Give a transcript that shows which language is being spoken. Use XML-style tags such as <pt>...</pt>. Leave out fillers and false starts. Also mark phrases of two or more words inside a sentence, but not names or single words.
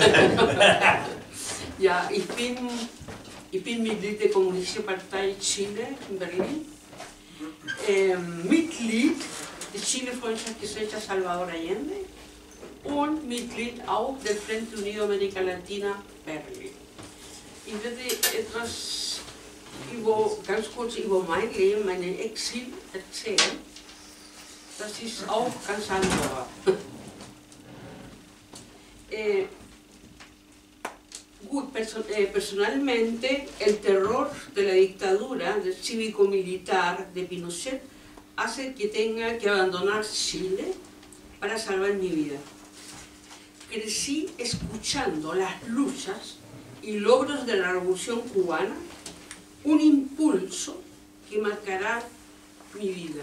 <de>Ja, ich bin Mitglied der Kommunistischen Partei Chile in Berlin, Mitglied der Chile-Freundschaftsgesellschaft Salvador Allende und Mitglied auch der Frente Unido América Latina Berlin. Ich werde etwas ganz kurz über mein Leben, mein Exil erzählen. Das ist auch ganz anders.</de> <es>personalmente, el terror de la dictadura del cívico-militar de Pinochet hace que tenga que abandonar Chile para salvar mi vida. Crecí escuchando las luchas y logros de la Revolución Cubana, un impulso que marcará mi vida.</es>